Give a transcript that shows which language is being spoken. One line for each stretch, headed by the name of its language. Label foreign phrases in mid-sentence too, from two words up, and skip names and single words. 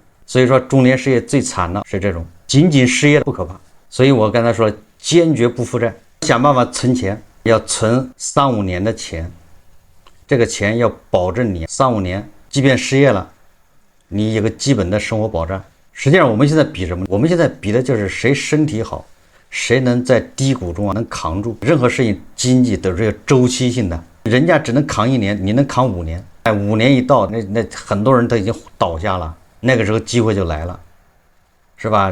Chinese: 所以說中年失業最慘的是這種，僅失業不可怕。所以我剛才說堅決不負債，想辦法存錢，要存3-5年的錢，這個錢要保證你3-5年即便失業了，你有個基本的生活保障。實際上我們現在比什麼？我們現在比的就是誰身體好，誰能在低谷中能扛住。任何事情經濟都是有周期性的，人家只能扛1年，你能扛5年。5年一到，那很多人都已經倒下了，那個時候機會就來了，是吧？